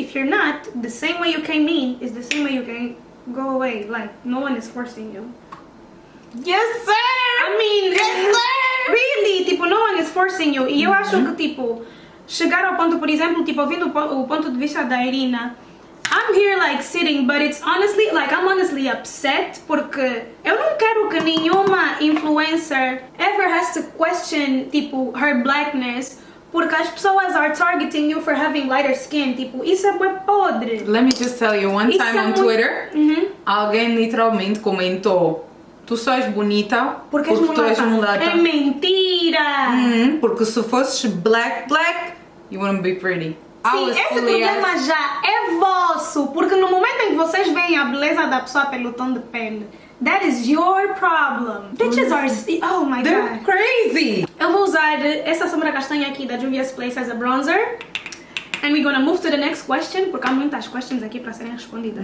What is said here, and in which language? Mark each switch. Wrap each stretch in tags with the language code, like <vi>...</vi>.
<en>If you're not, the same way you came in is the same way you can go away. Like, no one is forcing you. Yes, sir! I mean, yes, sir! Really, tipo, no one is forcing you.</en> <pt>E eu acho que, tipo, chegar ao ponto, por exemplo, tipo, ouvindo o ponto de vista da Irina,</pt> <en>I'm I'm here like sitting, but it's honestly, like I'm honestly upset</en> <pt>porque eu não quero que nenhuma influencer</pt> <en>ever has to question, tipo, her blackness</en> <pt>porque as pessoas</pt> <en>are targeting you for having lighter skin.</en> <pt>Tipo, isso é bué podre.</pt> <en>Let me just tell you, one time on Twitter,</en> <pt>alguém literalmente comentou: tu só és bonita porque tu és mulata. É mentira! Porque se fosses</pt> <en>black, you wouldn't be pretty.</en> <pt>Sim, esse problema já é vosso, porque no momento em que vocês veem a beleza da pessoa pelo tom de pele,</pt> <en>that is your problem. Bitches are... Oh my They're god. crazy!</en> <pt>Eu vou usar essa sombra castanha aqui da Juvia's Place</pt> <en>as a bronzer. And we're gonna move to the next question,</en> <pt>porque há muitas</pt> <en>questions</en> <pt>aqui para serem respondidas.</pt>